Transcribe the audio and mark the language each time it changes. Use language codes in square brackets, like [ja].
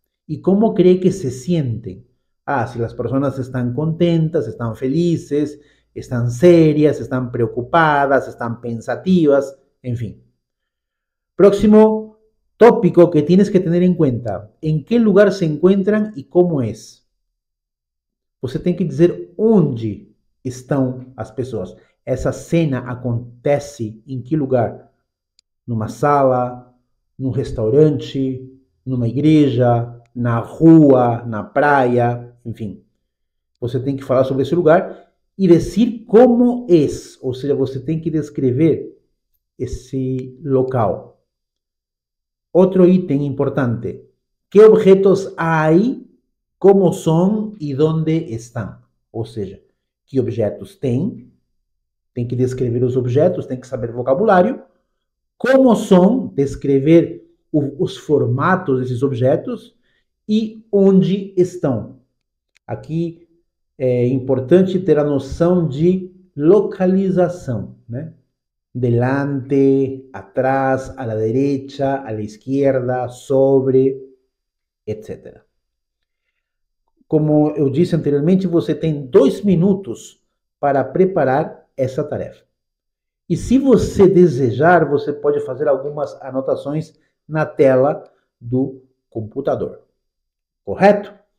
[es] ¿Y cómo cree que se sienten? Si las personas están contentas, están felices, están serias, están preocupadas, están pensativas, en fin. Próximo tópico que tienes que tener en cuenta. ¿En qué lugar se encuentran y cómo es? [pt] Você tem que dizer onde estão as pessoas. Essa cena acontece em que lugar? Numa sala, num restaurante, numa igreja, na rua, na praia, enfim. Você tem que falar sobre esse lugar e dizer como é, ou seja, você tem que descrever esse local. Outro item importante. Que objetos há, como são e onde estão? Ou seja, que objetos tem que descrever os objetos, tem que saber o vocabulário. Como são, descrever os formatos desses objetos e onde estão. Aqui é importante ter a noção de localização, né? [es] Delante, atrás, a la derecha, a la izquierda, sobre, etc. [pt] Como eu disse anteriormente, você tem 2 minutos para preparar essa tarefa. E se você desejar, você pode fazer algumas anotações na tela do computador. Correto?